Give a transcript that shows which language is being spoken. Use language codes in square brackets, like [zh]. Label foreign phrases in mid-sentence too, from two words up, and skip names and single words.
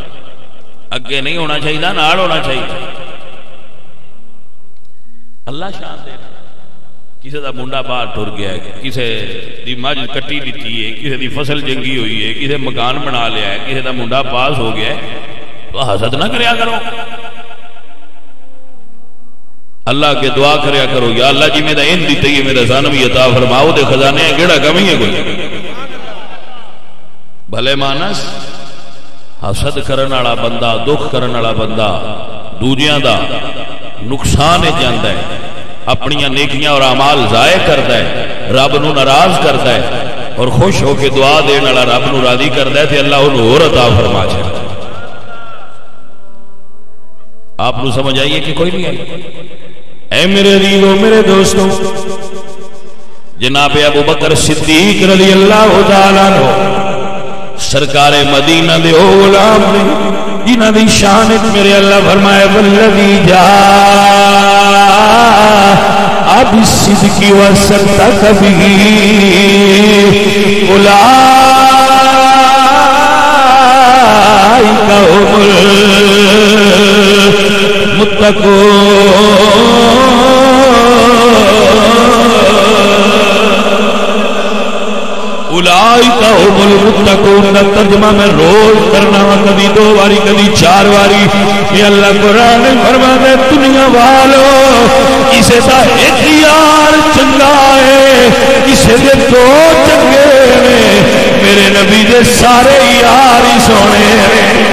[pa] اگے نہیں ہونا چاہیے، نال ہونا چاہیے. اللہ شان دے کسی دا منڈا باہر ٹر گیا ہے، کسی دی مجھ کٹی دیتی ہے، کسی دی فصل جنگی ہوئی ہے، کسی مکان بنا لیا ہے، کسی دا منڈا پاس ہو گیا ہے، تو حسد نہ کریا کرو. اللہ کے دعا کریا کرو یا اللہ جی میرا ان دیتے ہی میرا سان بھی عطا فرماؤ دے خزانے گیڑا کمی ہے کوئی بھلے مانس حسد کرن والا بندہ دکھ کرن والا بندہ دوجیاں دا نقصان جاندا ہے اپنی نیکیاں اور اعمال ضائع کرتا ہے رب نو ناراض کرتا ہے اور خوش ہو کے دعا دین والا رب نو راضی کرتا ہے تے اللہ انہوں اور عطا فرما چھڑدا ہے آپ نو سمجھ آئیے کہ کوئی نہیں آئی اے میرے عزیزو میرے دوستو جناب ابو بکر صدیق رضی اللہ تعالیٰ عنہ سرکار مدینہ دے او غلام نے جنہ دی شانت میرے اللہ فرمائے والذی [ar] جاء بالصدق وصدق به اولئک هم اولئک هم المتقون [pa] ترجمہ میں روز کرنا وا کبھی 2 باری کبھی 4 باری یہ اللہ قرآن فرماتا ہے دنیا والو اسے دا ایک یار چنگا ہے اسے دے 2 چنگے نے میرے نبی دے سارے یار ہی سونے ہیں